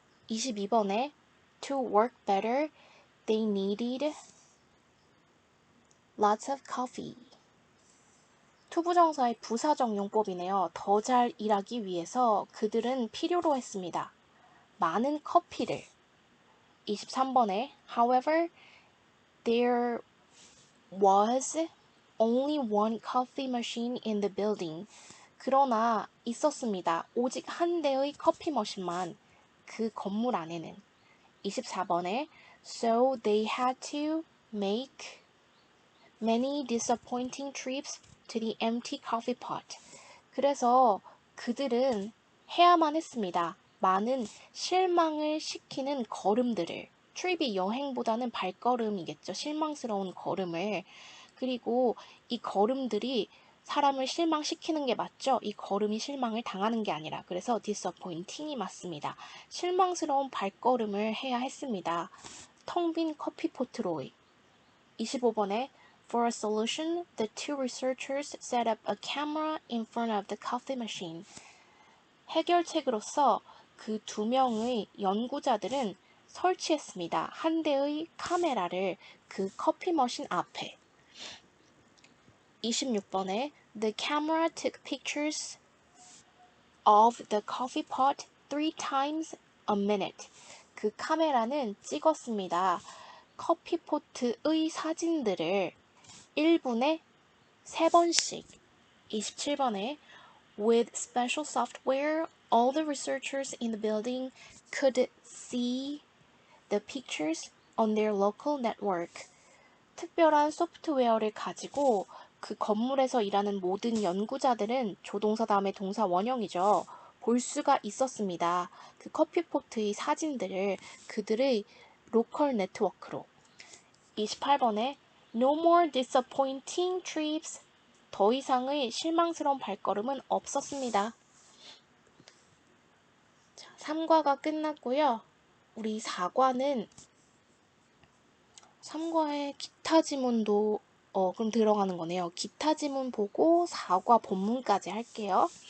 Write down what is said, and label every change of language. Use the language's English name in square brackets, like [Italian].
[Korean] 22번에 [English] To work better, they needed lots of coffee. [Korean] 투부정사의 부사적 용법이네요. 더 잘 일하기 위해서 그들은 필요로 했습니다. 많은 커피를. 23번에 [English] However, there was only one coffee machine in the building. [Korean] 그러나 있었습니다. 오직 한 대의 커피 머신만 그 건물 안에는. 24번에 [English] So they had to make many disappointing trips to the empty coffee pot. [Korean] 그래서 그들은 해야만 했습니다. 많은 실망을 시키는 걸음들을. 트립이 여행보다는 발걸음이겠죠. 실망스러운 걸음을. 그리고 이 걸음들이 사람을 실망시키는 게 맞죠? 이 걸음이 실망을 당하는 게 아니라. 그래서 disappointing이 맞습니다. 실망스러운 발걸음을 해야 했습니다. 텅 빈 커피포트로의. 25번에 [English] For a solution, the two researchers set up a camera in front of the coffee machine. [Korean] 해결책으로서 그 두 명의 연구자들은 설치했습니다. 한 대의 카메라를 그 커피 머신 앞에. 26번에 [English] The camera took pictures of the coffee pot 3 times a minute. [Korean] 그 카메라는 찍었습니다. 커피포트의 사진들을 1분에 3번씩. 27번에 [English] With special software, all the researchers in the building could see the pictures on their local network. [Korean] 특별한 소프트웨어를 가지고 그 건물에서 일하는 모든 연구자들은 조동사 다음에 동사 원형이죠. 볼 수가 있었습니다. 그 커피포트의 사진들을 그들의 로컬 네트워크로. 28번에 [English] No more disappointing trips. [Korean] 더 이상의 실망스러운 발걸음은 없었습니다. 자, 3과가 끝났고요. 우리 4과는 3과에 기타 지문도 그럼 들어가는 거네요. 기타 지문 보고 4과 본문까지 할게요.